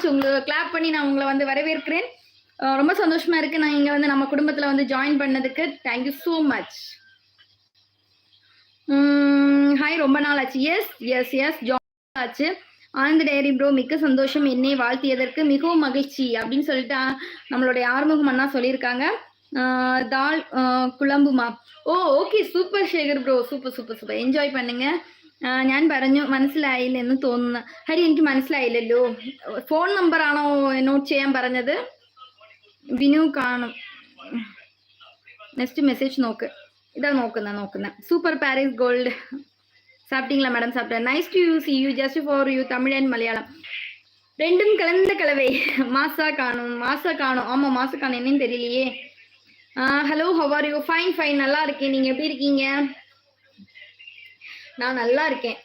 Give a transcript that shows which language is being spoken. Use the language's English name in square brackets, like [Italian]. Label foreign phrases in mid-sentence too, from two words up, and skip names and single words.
[Tamil] உங்களுக்கு கிளாப் பண்ணி நான் உங்களை வந்து வரவேற்கிறேன். ரொம்ப சந்தோஷமா இருக்கு நான் இங்க வந்து நம்ம குடும்பத்துல வந்து ஜாயின் பண்ணதுக்கு. [English] Thank you so much. [Tamil] ஹாய், ரொம்ப நாள் ஆச்சு. [English] yes yes yes [Tamil] ஜாயின் ஆச்சு. ஆனந்த டைரி ப்ரோ மிக்க சந்தோஷம், என்னை வாழ்த்தியதற்கு மிகவும் மகிழ்ச்சி அப்படின்னு சொல்லிட்டு நம்மளுடைய ஆறுமுகம் அண்ணா சொல்லியிருக்காங்க. [Malayalam] தால் കുളമ്പുമാ. ഓ ഓക്കെ, സൂപ്പർ ശേഖർ ബ്രോ, സൂപ്പർ സൂപ്പർ സൂപ്പർ. [Tamil] എൻജോയ് பண்ணுங்க. [Malayalam] ഞാൻ പറഞ്ഞു മനസ്സിലായില്ലെന്ന് തോന്നുന്നു. ഹരി, എനിക്ക് മനസ്സിലായില്ലല്ലോ. ഫോൺ നമ്പർ ആണോ നോട്ട് ചെയ്യാൻ പറഞ്ഞത്? വിനു കാണും. നെക്സ്റ്റ് മെസ്സേജ് നോക്ക്. ഇതാ നോക്കുന്ന. [Tamil] സൂപ്പർ പാരീസ് கோல்டு. சாப்பிட்டீங்களா மேடம்? சாப்பிட்டேன். [English] Nice to see you, just for you. [Tamil] தமிழ் அண்ட் மலையாளம் ரெண்டும் கலந்த கலவை. மாசா காணும். ஆமா, மாசா காணும். என்னன்னு தெரியலையே. ஹலோ, [English] How are you? Fine fine, [Tamil] நல்லா இருக்கேன். நீங்க எப்படி இருக்கீங்க? நான் நல்லா இருக்கேன்.